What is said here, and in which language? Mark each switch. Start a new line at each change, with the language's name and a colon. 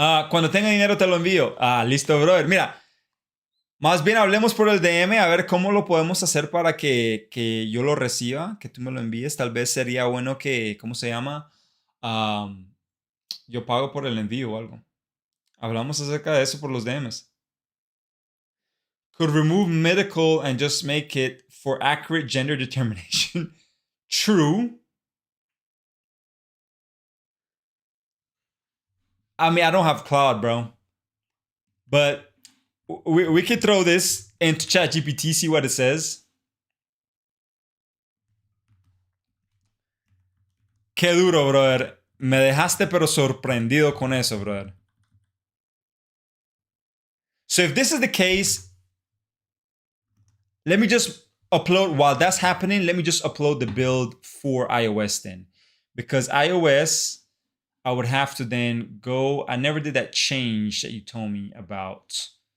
Spanish: Cuando tenga dinero te lo envío. Listo, brother. Mira, más bien hablemos por el DM a ver cómo lo podemos hacer para que yo lo reciba, que tú me lo envíes. Tal vez sería bueno que, ¿cómo se llama? Yo pago por el envío o algo. Hablamos acerca de eso por los DMs.
English: Could remove medical and just make it for accurate gender determination. True. I mean, I don't have Cloud, bro. But we could throw this into ChatGPT, see what it says.
Spanish: Qué duro, brother. Me dejaste pero sorprendido con eso, brother.
English: So if this is the case, let me just upload, while that's happening, let me just upload the build for iOS then. Because iOS, I would have to then go, I never did that change that you told me about.